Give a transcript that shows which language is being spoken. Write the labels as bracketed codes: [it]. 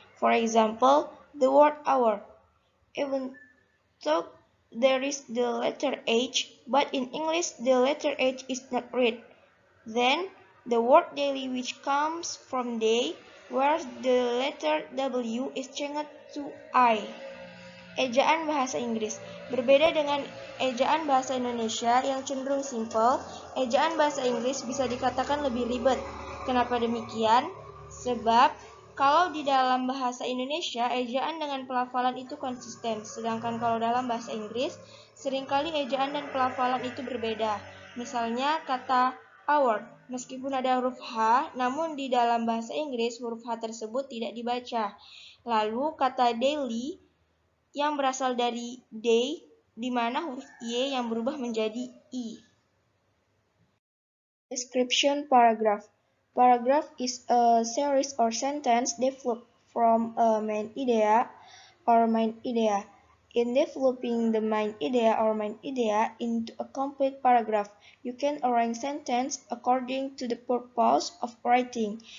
[en] For example, the word hour. Even though there is the letter H, but in English the letter H is not read. Then, the word daily, which comes from day, where the letter W is changed to I. [id] Ejaan bahasa Inggris. Berbeda dengan ejaan bahasa Indonesia yang cenderung simple, ejaan bahasa Inggris bisa dikatakan lebih ribet. Kenapa demikian? Sebab kalau di dalam bahasa Indonesia, ejaan dengan pelafalan itu konsisten, sedangkan kalau dalam bahasa Inggris, seringkali ejaan dan pelafalan itu berbeda. Misalnya kata hour, meskipun ada huruf H, namun di dalam bahasa Inggris huruf H tersebut tidak dibaca. Lalu kata daily yang berasal dari day, di mana huruf Y yang berubah menjadi I. [en] Description paragraph. Paragraph is a series or sentence developed from a main idea or main idea. In developing the main idea or main idea into a complete paragraph, you can arrange sentence according to the purpose of writing.